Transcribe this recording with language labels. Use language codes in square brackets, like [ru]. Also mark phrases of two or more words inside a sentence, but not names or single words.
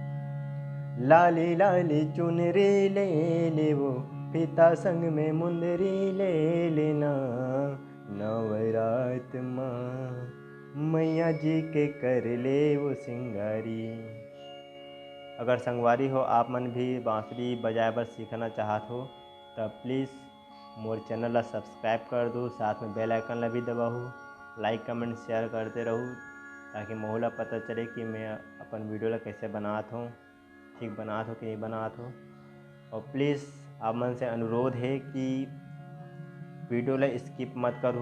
[hne] लाली लाली चुनरी ले ले वो, पिता संग में मुंदरी ले लेना, नवरात माँ मैया जी के कर ले वो सिंगारी। अगर संगवारी हो आप मन भी बांसुरी बजाए बर सीखना चाहत हो तब प्लीज़ मोर चैनल ला सब्सक्राइब कर दो, साथ में [en] bell icon [hne] ला भी दबाओ, [en] like comment share [hne] करते रहूँ ताकि मोह ला पता चले कि मैं अपन वीडियो ला कैसे बनात हूँ, ठीक बनात हो कि नहीं बनात हो। और प्लीज़ आप मन से अनुरोध है कि वीडियो ला स्किप मत करूँ।